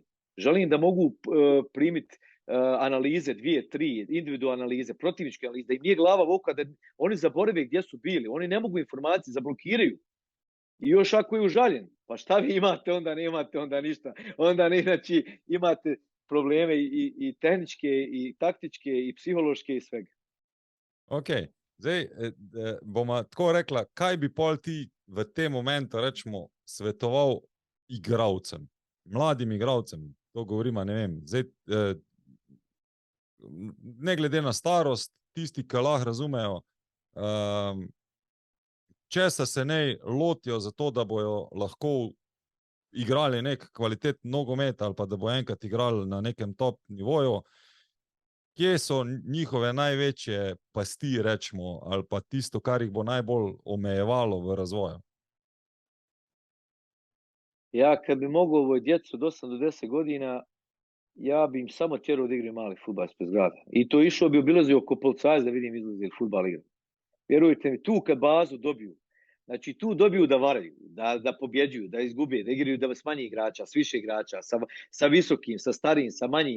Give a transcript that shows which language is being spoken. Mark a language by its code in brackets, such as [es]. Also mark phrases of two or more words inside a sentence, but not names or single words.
[bs] Želim da mogu primiti analize, 2, 3, individualne analize, protivničke analize, da im nije glava vuka, da oni zaborave gdje su bili. Oni ne mogu informacije, zablokiraju. I još ako je užaljen, pa šta vi imate, onda nemate onda ništa. Onda ne, znači imate probleme i tehničke, i taktičke, i psihološke, i svega. [sl] Ok, zdaj bomo tako rekla, kaj bi pol ti v tem momentu, rečemo, svetoval igralcem, mladim igralcem, to govorimo, ne vem, zdaj, ne glede na starost, tisti, ki lahko razumejo, česa se ne lotijo za to, da bojo lahko igrali nek kvaliteten nogomet ali pa da bo enkrat igrali na nekem top nivoju, kje so njihove največje pasti, rečemo, ali pa tisto, kar jih bo najbolj omejevalo v razvoju? [bs] Ja, kad bi mogao ovoj djecu od 8 do 10 godina, ja bi im samo tjerao da igraju mali fudbal ispred zgrada. I to išao bi obilazio oko Policajca da vidim izlazi fudbal igra. Vjerujte mi, tu kad bazu dobiju, znači tu dobiju da varaju, da pobjeđuju, da izgube, da igraju da s manje igrača, s više igrača, sa visokim, sa starijim, sa manjim.